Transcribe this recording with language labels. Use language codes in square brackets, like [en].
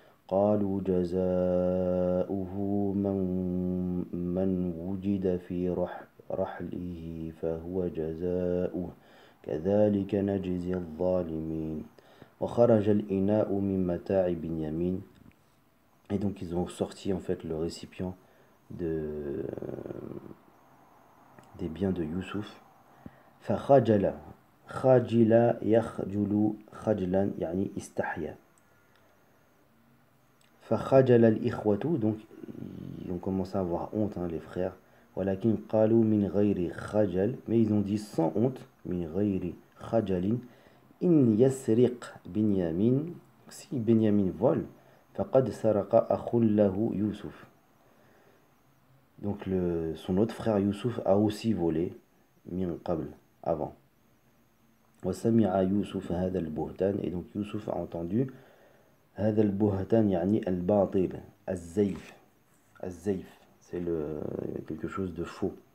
[ar] قالوا جزاؤه من وجد في رحله فهو جزاؤه كذلك نجزي الظالمين. وخرج الإناء من متاع بنيامين. [fr] Et donc ils ont sorti en fait le récipient des biens de Youssouf. [ar] فخجل يخجل خجلا يعني استحيا. فخجل الإخوة, [fr] donc ils ont commencé à avoir honte les frères. [ar] ولكن قالوا من غير خجل, [fr] mais ils ont dit sans honte, [ar] من غير خجل إن يسرق بنيامين, [fr] si Benyamin vole, [ar] فقد سرق أخ له يوسف. [fr] Donc son autre frère Youssouf a aussi volé, [ar] من قبل, [fr] avant. [ar] وسمع يوسف هذا البهتان, [fr] et donc Youssouf a entendu [ar] هذا البهتان يعني الباطل الزيف [fr] c'est quelque chose de faux,